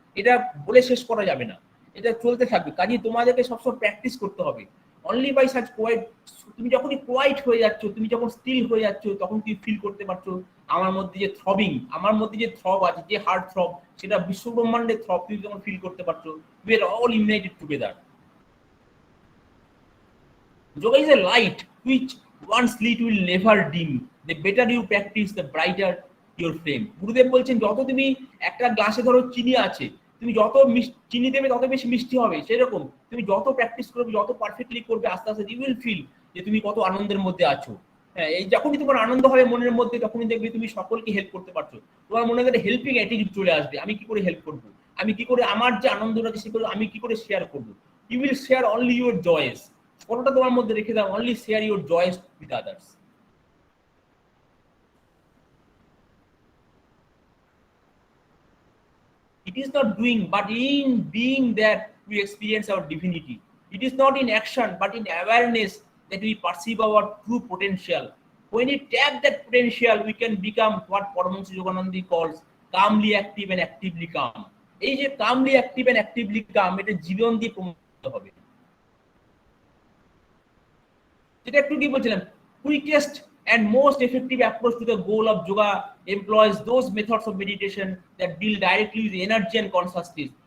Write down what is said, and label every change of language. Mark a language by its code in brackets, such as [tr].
[bn] এটা বলে শেষ করা যাবে না, এটা চলতে থাকবে। কাজেই তোমাদেরকে সবসময় প্র্যাকটিস করতে হবে। [en] only by such quiet, [bn] তুমি যখনই কোয়াইট হয়ে যাচ্ছ, তুমি যখন স্টিল হয়ে যাচ্ছ, তখন তুমি ফিল করতে পারছো আমার মধ্যে যে থ্রবিং, আমার মধ্যে যে থ্রব আছে, যে হার্ট থ্রব, সেটা বিশ্ব ব্রহ্মাণ্ডের থ্রব তুমি যখন ফিল করতে পারছো, [en] We are all united together. Yoga is a light which once lit will never dim. The better you practice, the brighter your flame. [bn] গুরুদেব বলছেন যত তুমি একটা গ্লাসে ধরো চিনি আছে, তুমি যত চিনি দেবে তত বেশি মিষ্টি হবে। সেরকম তুমি যত প্র্যাকটিস করবে, যত পারফেক্টলি করবে, আস্তে আস্তে [en] you will feel [bn] যে তুমি কত আনন্দের মধ্যে আছো। হ্যাঁ, এই যখনই তোমার আনন্দ হবে মনের মধ্যে, তখনই দেখবে তুমি সকলকে হেল্প করতে পারছো। তোমার মনে একটা হেল্পিং অ্যাটিটিউড চলে আসবে, আমি কি করে হেল্প করবো, আমি কি করে আমার যে আনন্দটা সেগুলো আমি কি করে শেয়ার করবো। [en] You will share only your joys. [bn] কোনটা তোমার মধ্যে রেখে দাও, [en] Only share your joys with others. It is not doing, but in being that we experience our divinity. It is not in action, but in awareness that we perceive our true potential. When we tap that potential, we can become what Paramahansa Yogananda calls calmly active and actively calm. [bn] এই যে [en] calmly active and actively calm, [bn] এটা জীবন দিয়ে প্রমাণিত হবে। যেটা একটু কি বলছিলাম, [en] quickest and most effective approach to the goal of yoga employs those methods of meditation that deal directly with energy and consciousness.